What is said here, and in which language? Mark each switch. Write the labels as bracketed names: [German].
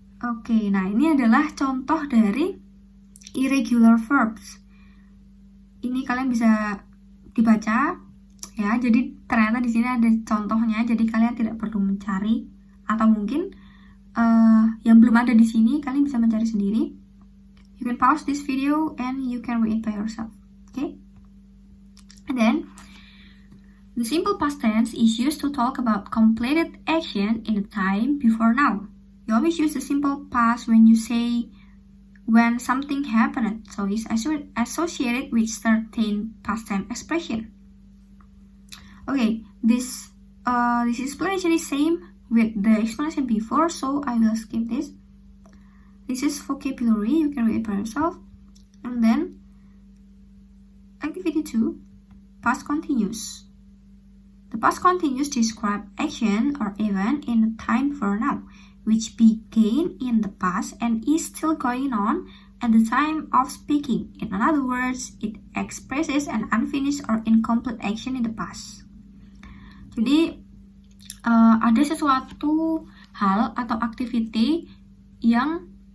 [Indonesian] Oke, nah ini adalah contoh dari irregular verbs. Ini kalian bisa dibaca ya. Jadi ternyata di sini ada contohnya, jadi kalian tidak perlu mencari, atau mungkin yang belum ada di sini kalian bisa mencari sendiri. [English] You can pause this video and you can read it by yourself. Okay? And then the simple past tense is used to talk about completed action in the time before now. You always use the simple past when you say when something happened, so it's associated with certain past time expression. Okay, this explanation is same with the explanation before, so I will skip this. This is vocabulary, you can read it by yourself. And then activity 2, past continuous. The past continuous describe action or event in the time for now, which began in the past and is still going on at the time of speaking. In other words, it expresses an unfinished or incomplete action in the past. [Indonesian] Jadi, ada sesuatu hal atau activity yang